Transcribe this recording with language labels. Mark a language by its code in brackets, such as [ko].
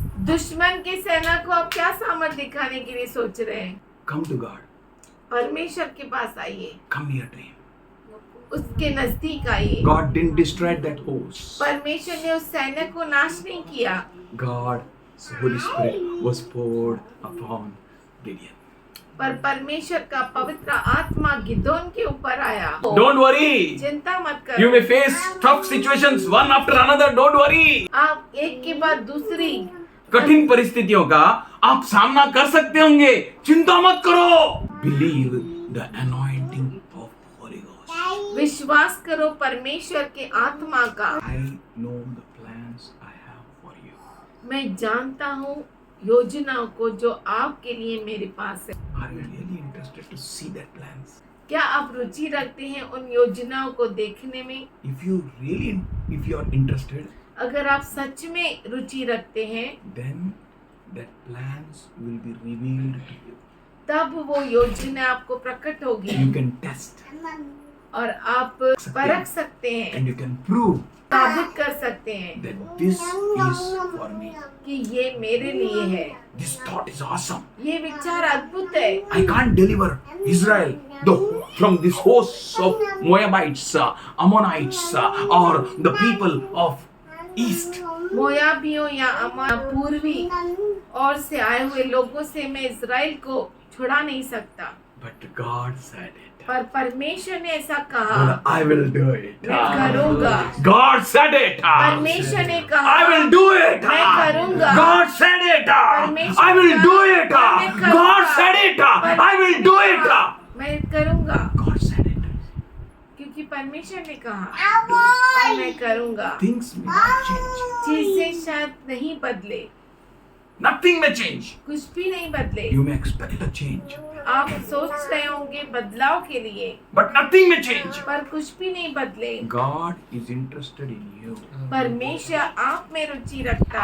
[hi] दुश्मन की सेना को आप क्या सामर्थ दिखाने के लिए सोच रहे हैं? [en] Come to God. [hi] परमेश्वर के पास आइए, [en] Come near to Him. [hi] उसके नजदीक आइए। [en] God didn't destroy that host. [hi] परमेश्वर ने उस सैन्य को नाश नहीं किया। [en] God's Holy Spirit was poured upon Gideon. [hi] पर परमेश्वर का पवित्र आत्मा गिदोन के ऊपर आया। [en] Don't worry. [hi] चिंता मत [en] You [hi] करो, [en] may face tough situations one after another. Don't worry. [hi] आप एक के बाद दूसरी कठिन परिस्थितियों का आप सामना कर सकते होंगे, चिंता मत करो. [en] Believe the anointing of Holy Ghost. [hi] विश्वास करो परमेश्वर के आत्मा का। [en] I know the plans I have for you. [hi] मैं जानता हूँ योजनाओं को जो आपके लिए मेरे पास है। [en] Are you really interested to see that plans? [hi] क्या आप रुचि रखते हैं उन योजनाओं को देखने में? [en] If you are interested, [hi] अगर आप सच में रुचि रखते हैं, [en] then that plans will be revealed to you. [hi] तब वो योजना आपको प्रकट होगी [en] You can test [hi] और आप परख सकते हैं, [en] and you can prove [hi] साबित कर सकते हैं [en] that this is for me. [hi] कि ये मेरे लिए है। [en] This thought is awesome. [hi] ये विचार अद्भुत है। [en] I can't deliver Israel from this host of Moabites, Ammonites, or the people of East. [hi] मोयाबियों या पूर्वी और से आए हुए लोगों से मैं इज़राइल को छुड़ा नहीं सकता, [en] But God said it. [hi] पर परमेश्वर ने ऐसा कहा, [en] Well, I will do it. [hi] मैं करूँगा। [en] God said it. [hi] परमेश्वर ने कहा, [en] I will do it. [hi] मैं करूँगा। [en] God said it. [hi] परमेश्वर [en] I will [hi] ने [en] do [hi] कहा, [en] it. [hi] मैं करूँगा। [en] God said it. I will do it. [hi] मैं करूँगा, [en] God said it. [hi] क्योंकि परमेश्वर ने कहा और मैं करूँगा। [en] Things may not change. [hi] चीजें शायद नहीं बदले, [en] Nothing may change. [hi] कुछ भी नहीं बदले। [en] You may expect a change, [hi] आप सोच रहे होंगे बदलाव के लिए, [en] but nothing may change. [hi] पर कुछ भी नहीं बदले। [en] God is interested in you. [hi] परमेश्वर आप में रुचि रखता